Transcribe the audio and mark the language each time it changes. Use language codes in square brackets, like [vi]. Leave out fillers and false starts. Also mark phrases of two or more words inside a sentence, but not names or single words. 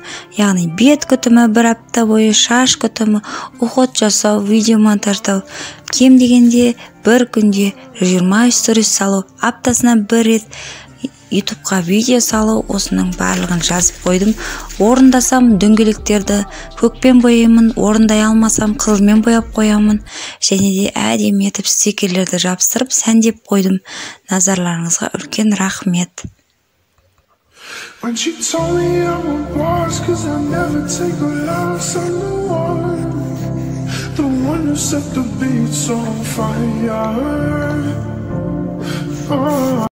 [kk] Яғни бет күтімі бір апта бойы, шаш күтімі, уход жасау, видео монтаждау, кем дегенде бір күнде 20 сторис салу, аптасына бір рет ютубқа видео салу, осының барлығын жазып қойдым. Орындасам дөңгелектерді көкпен бояймын, орындай алмасам қызылмен бояп қоямын, және де әдемі етіп стикерлерді жабыстырып сәндеп қойдым. Назарларыңызға үлкен рахмет. [en] When she told me I'm a boss, 'cause I never take a loss. I'm the one who set the beats on fire.